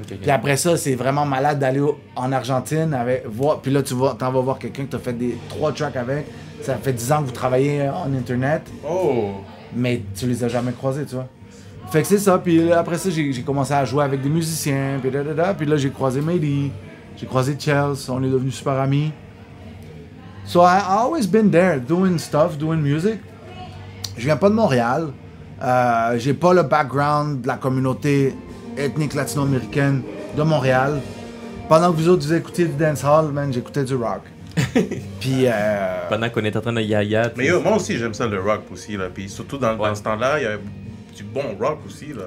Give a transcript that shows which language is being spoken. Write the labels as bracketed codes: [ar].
[fr] Puis après ça, c'est vraiment malade d'aller en Argentine voir, puis là t'en vas voir quelqu'un que t'as fait 3 tracks avec. Ça fait 10 ans que vous travaillez en internet, mais tu les as jamais croisés, tu vois. Fait que c'est ça, puis après ça, j'ai commencé à jouer avec des musiciens, puis là j'ai croisé Mehdi, j'ai croisé Chels, on est devenus super amis. [en] So I always been there, doing stuff, doing music. [fr] Je viens pas de Montréal, j'ai pas le background de la communauté ethnique latino-américaine de Montréal. Pendant que vous autres vous écoutiez du dancehall, man, j'écoutais du rock. Puis pendant qu'on est en train de yaya. Mais yo, moi aussi j'aime ça le rock aussi là, puis surtout dans ce temps-là, il y a du bon rock aussi là.